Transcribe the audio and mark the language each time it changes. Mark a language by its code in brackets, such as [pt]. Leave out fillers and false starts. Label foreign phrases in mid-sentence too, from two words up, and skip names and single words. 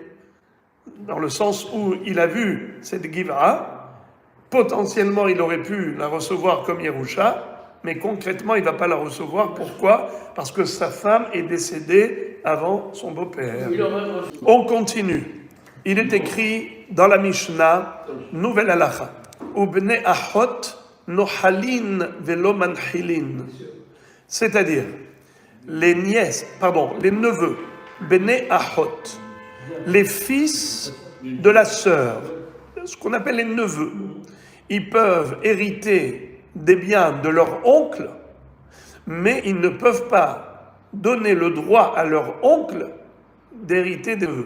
[fr] Dans le sens où il a vu cette Giva, potentiellement il aurait pu la recevoir comme Yerusha, mais concrètement il ne va pas la recevoir. Pourquoi? Parce que sa femme est décédée avant son beau-père. On continue. Il est écrit dans la Mishnah, nouvelle halacha, [he] ובני אחות נוחלין ולא מנחילין. [fr] C'est-à-dire, les neveux, [he] בני אחות, [fr] les fils de la sœur, ce qu'on appelle les neveux, ils peuvent hériter des biens de leur oncle, mais ils ne peuvent pas donner le droit à leur oncle d'hériter des neveux.